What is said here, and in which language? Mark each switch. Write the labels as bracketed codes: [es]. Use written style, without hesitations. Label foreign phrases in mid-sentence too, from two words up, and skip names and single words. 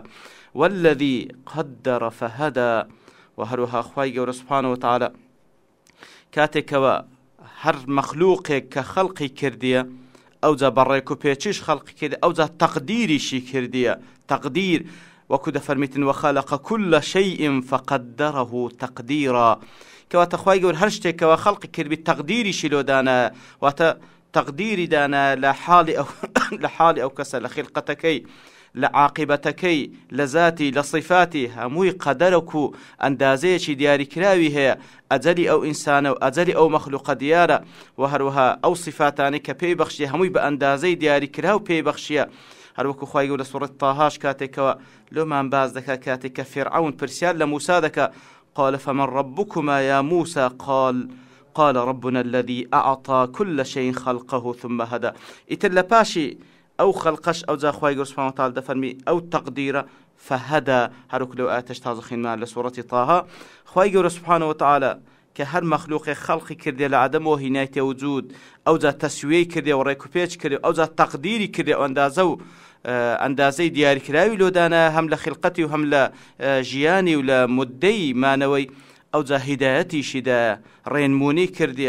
[ar] والذي قدر فهدى، [ckb] و هەروەها خوای گەورە [ar] سبحانه وتعالى [ckb] کاتێکەوە هەر مەخلوقێک کە خەڵقی کردیە ئەوجا بەڕێک و پێچیش خەڵقی کردیە، ئەوجا تەقدیریشی کردیە. [ar] تقدير [ckb] وەکو دەفەرمیتن [ar] وخلق كل شيء فقدره تقديرا، [ckb] کەواتە خوای گەورە هەر شتێکەوە خەڵقی کردبی تەقدیریشی لۆ دانا، واتە تەقدیری دانا لە حاڵی ئەو کەسە، لە خلقەتەکەی، لە عاقبەتەکەی، لە ذاتی، لە صیفاتی، هەمووی قەدەرەک و ئەندازەیەکی دیاریکراوی هەیە، ئەجەلی ئەو ئینسانە و ئەجەلی ئەو مەخلوقە دیارە، و هەروەها ئەو صیفاتانەی کە پێی بەخشیە هەمووی بە ئەندازەی دیاریکرا و پێی بەخشیە. هەر وەکو خوای گەورە لە سوورەت تاهاش کاتێکەوە لۆمان باز دەکات کاتێک کە فێرعەون پرسیار لە موسا دەکا [ar] قال فمن ربكما يا موسى قال ربنا الذي أعطى كل شيء خلقه ثم هدى. [ckb] ئیتر لە پاشی ئەو خەڵقەش ئەوجا خوای گەورە [ar] سوبحانەهو وتعالى [ckb] دەفەرمی ئەو تەقدیرە فهدى، هەر وەکو لەو ئاەتەش تازە خوێنمان لە سوورەتی تاها. خوای گەورە [ar] سوبحانەهو وتعالى [ckb] کە هەر مەخلوقێک خەڵقی کردێ لە عەدەمەوە هێنایتە وجود، ئەوجا تەسویەی کردێ و ڕێک و پێچ کردێ، ئەوجا تەقدیری کردێ و ئەندازە و ئەندازەی دیاریکراوی لۆدانە هەم لە خلقەتی و هەم لە ژیانی و لە مودەی مانەوەی، ئەوجا هیدایەتیشیدا ڕێنمونی کردیە.